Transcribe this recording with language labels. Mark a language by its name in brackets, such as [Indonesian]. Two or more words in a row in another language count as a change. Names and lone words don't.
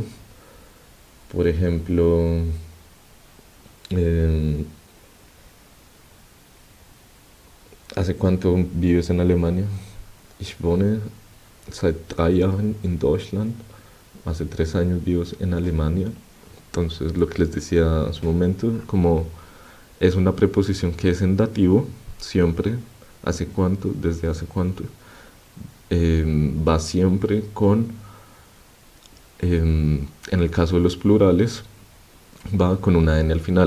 [Spanish] Por ejemplo, ¿hace cuánto vives en Alemania? [German] Ich wohne seit 3 Jahren in Deutschland. [Spanish] Hace 3 años vivo en Alemania. Entonces, lo que les decía hace un momento, como es una preposición que es en dativo, siempre, ¿hace cuánto? Desde hace cuánto. Va siempre con, en el caso de los plurales, va con una N al final.